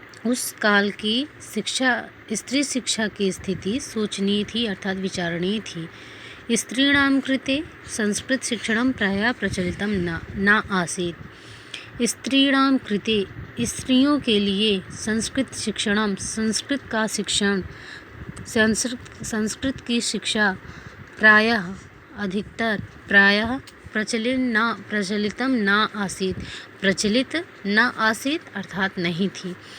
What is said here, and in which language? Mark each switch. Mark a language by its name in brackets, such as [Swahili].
[Hindi] उस काल की स्त्री शिक्षा की स्थिति सोचनीय थी अर्थात विचारणीय थी। [Sanskrit] स्त्रीणां कृते संस्कृत शिक्षणं प्रायः प्रचलितं न आसीत्। स्त्रीणां कृते [Hindi] स्त्रियों के लिए संस्कृत की शिक्षा प्रायः प्रचलित [Sanskrit] न आसीत [Hindi] अर्थात नहीं थी।